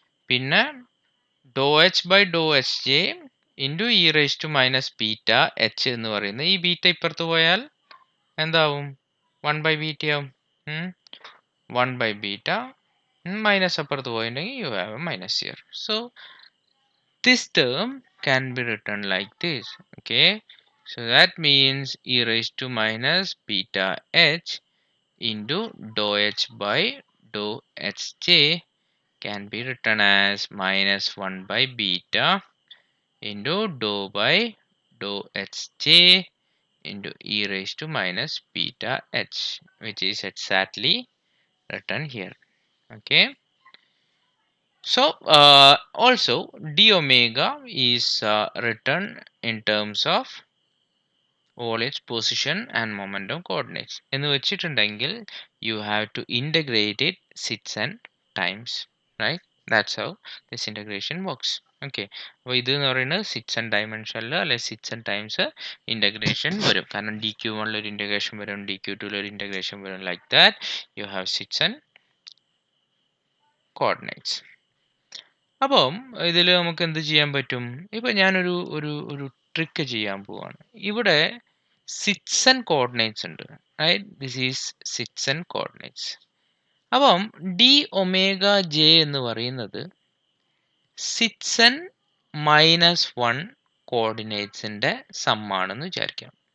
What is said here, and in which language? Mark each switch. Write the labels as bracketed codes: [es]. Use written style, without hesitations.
[ml] പിന്നെ [en] dou h by dou h j into e raise to minus beta h [ml] എന്ന് പറയുന്നത്, ഈ ബീറ്റ ഇപ്പുറത്ത് പോയാൽ എന്താവും? 1/β ആവും. [en] 1/β minus [ml] അപ്പുറത്ത് പോയിട്ടുണ്ടെങ്കിൽ [en] You have a minus here. So this term can be written like this. Okay, so that means e raised to minus beta h into dou h by dou hj can be written as minus 1/β into dou by dou hj into e raised to minus beta h, which is exactly written here. Okay, so also d omega is written in terms of all its position and momentum coordinates. [ml] എന്ന് വെച്ചിട്ടുണ്ടെങ്കിൽ [en] you have to integrate it 6 and times, right? That's how this integration works. [ml] Okay, അപ്പോൾ ഇത് എന്ന് പറയുന്നത് 6 and dimensionൽ അല്ലെ 6 and times integration വരും. കാരണം dq1 ഒരു integration വരും, dq2 ഒരു integration വരും. [en] Like that you have 6 and coordinates. [ml] അപ്പം ഇതിൽ നമുക്ക് എന്ത് ചെയ്യാൻ പറ്റും? ഇപ്പം ഞാനൊരു ഒരു ഒരു ട്രിക്ക് ചെയ്യാൻ പോവാണ്. ഇവിടെ 6 and coordinates ഉണ്ട്, right? [en] This is 6 and coordinates. [ml] അപ്പം ഡി ഒമേഗ ജെ എന്ന് പറയുന്നത് 6 and -1 കോർഡിനേറ്റ്സിൻ്റെ സമ്മാണെന്ന് വിചാരിക്കാം.